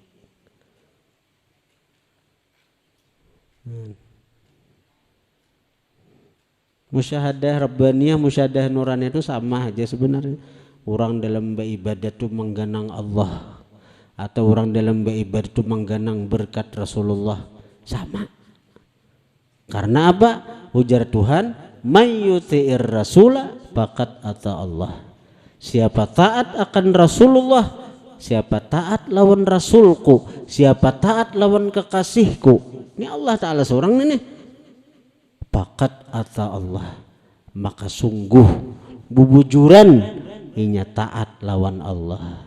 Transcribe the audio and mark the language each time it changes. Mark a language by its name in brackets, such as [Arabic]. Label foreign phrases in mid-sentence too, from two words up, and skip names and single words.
[Arabic] مشاهدة ربانية مشاهدة نورانية [Indonesian] itu sama aja sebenarnya. [Banjar] Orang dalam beribadah itu mengganang Allah, atau orang dalam beribadah itu mengganang berkat Rasulullah, sama. [Arabic] Karena apa? Ujar Tuhan, من يطع الرسول فقد أطاع الله. [Banjar] Siapa taat akan Rasulullah, siapa taat lawan Rasulku, siapa taat lawan kekasihku. Ini Allah Ta'ala seorang ini. Pakat ata Allah, maka sungguh bubujuran inya taat lawan Allah.